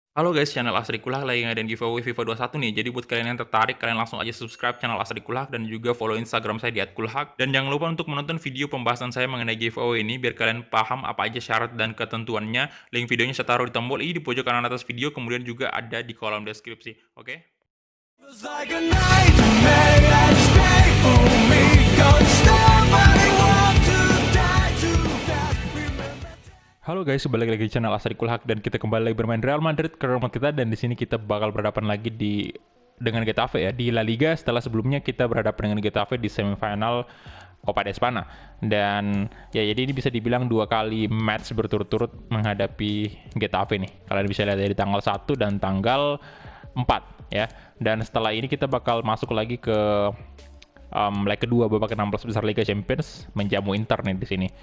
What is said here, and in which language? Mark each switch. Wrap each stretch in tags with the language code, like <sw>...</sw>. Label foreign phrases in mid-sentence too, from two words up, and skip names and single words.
<id>Halo guys, channel Asri Kulak lagi ngadain giveaway FIFA 21 nih. Jadi buat kalian yang tertarik, kalian langsung aja</id> <en>subscribe channel</en> <id>Asri Kulak dan juga follow Instagram saya di @kulhak. Dan jangan lupa untuk menonton video pembahasan saya mengenai giveaway ini biar kalian paham apa aja syarat dan ketentuannya. Link videonya saya taruh di tombol i di pojok kanan atas video, kemudian juga ada di kolom deskripsi. Oke?</id> <en>Feels like a nightmare that is painful me. Don't stop, I want to die too fast. Remember.</en> <id>Halo guys, balik lagi di channel Asri Kulhak dan kita kembali lagi bermain Real Madrid ke rumah kita, dan di sini kita bakal berhadapan lagi dengan Getafe ya di La Liga, setelah sebelumnya kita berhadapan dengan Getafe di semifinal Copa de Espana. Dan ya, jadi ini bisa dibilang dua kali match berturut-turut menghadapi Getafe nih. Kalian bisa lihat dari tanggal 1 dan tanggal 4 ya. Dan setelah ini kita bakal masuk lagi ke leg kedua babak 16 besar Liga Champions, menjamu Inter nih di sini.</id>